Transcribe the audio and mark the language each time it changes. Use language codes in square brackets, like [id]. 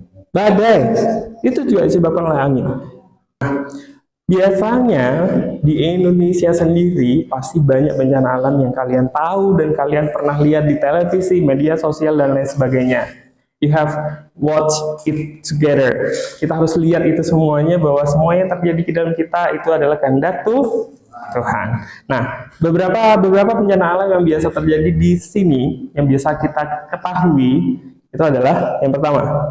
[id] Badai. Itu juga disebabkan oleh angin. Biasanya di Indonesia sendiri pasti banyak bencana alam yang kalian tahu dan kalian pernah lihat di televisi, media sosial, dan lain sebagainya. [en] You have watched it together. [id] Kita harus lihat itu semuanya, bahwa semua yang terjadi di dalam kita itu adalah kehendak Tuhan. Nah, beberapa bencana alam yang biasa terjadi di sini, yang biasa kita ketahui, itu adalah yang pertama.